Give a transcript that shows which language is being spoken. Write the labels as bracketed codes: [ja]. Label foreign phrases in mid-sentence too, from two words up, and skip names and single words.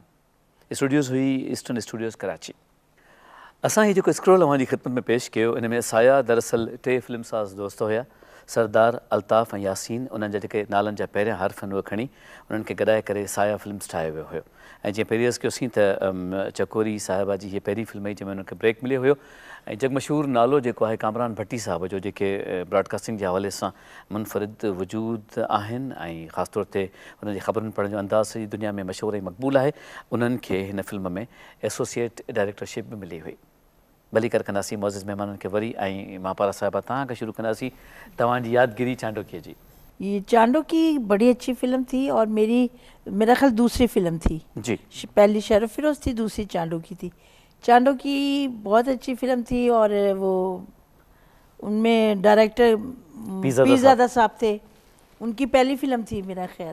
[sd] स्टूडियोज़ हुई ईस्टर्न स्टूडियोज़ कराची। असां हीउ जेको स्क्रोल अव्हां जी ख़िदमत में पेश कयो, इन में साया दरअसल 3 फिल्म साज़ दोस्त हुया, सरदार अल्ताफ़ ऐं यासीन। उन्हनि जा जेके नालनि जा पहिरियां हर्फ़ आहिनि उहे खणी उन्हनि खे गॾाए करे साया फिल्म्स ठाहियो वियो हुयो। ऐं जीअं पहिरीं अर्ज़ु कयोसीं त चकोरी साहिबा जी हीअ पहिरीं फिल्म हुई जंहिंमें उन्हनि खे ब्रेक मिलियो हुयो। ऐं जगमशहूर नालो जेको आहे कामरान भट्टी साहिब जो, जेके ब्रॉडकास्टिंग जे हवाले सां मुनफ़रिद वजूद आहिनि ऐं ख़ासि तौर ते उन्हनि जी ख़बरुनि पढ़ण जो अंदाज़ सॼी दुनिया में मशहूरु ऐं मक़बूल आहे। उन्हनि खे हिन फिल्म में [en] associate directorship [sd] बि मिली हुई। भलीकार कंदासीं मोज़िज़ महिमाननि खे वरी, ऐं महापारा साहिबा तव्हां खां शुरू कंदासीं तव्हांजी यादगिरी चांडोकीअ जी। [ur] یہ چاندوکی بڑی اچھی فلم تھی اور میرا خیال دوسری فلم تھی जी। پہلی شرف فیروز تھی، دوسری چاندوکی تھی۔ چاندوکی بہت اچھی فلم تھی اور وہ ان میں ڈائریکٹر پیرزادہ صاحب تھے، ان کی پہلی فلم تھی میرا خیال